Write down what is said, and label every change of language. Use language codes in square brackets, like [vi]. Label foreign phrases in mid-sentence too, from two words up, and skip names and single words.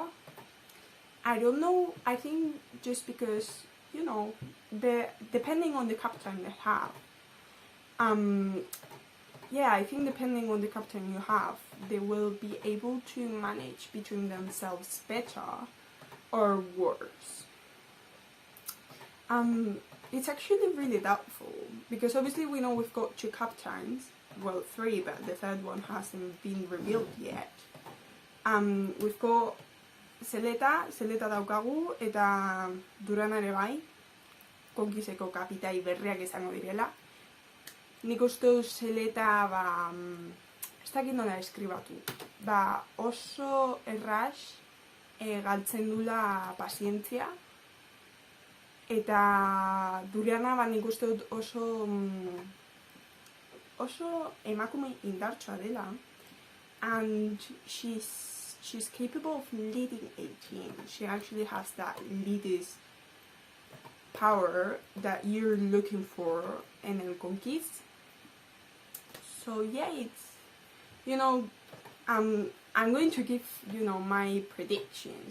[en] I don't know, I think just because, depending on the captain they have, yeah, I think depending on the captain you have, they will be able to manage between themselves better or worse. It's actually really doubtful, because obviously we know we've got 2 captains, well 3, but the 3rd one hasn't been revealed yet. We've got [eu] zeleta daukagu, eta durana ere bai, Conquiseko kapitai berriak izango direla. Nik uste dut zeleta, ez dakit nola eskribatu, oso erraz galtzen dula pazientzia, eta durana nik uste dut oso emakume indartsua dela, [en] and she's capable of leading a team. She actually has that leader's power that you're looking for in el Conquis. So yeah, it's, I'm going to give, my predictions.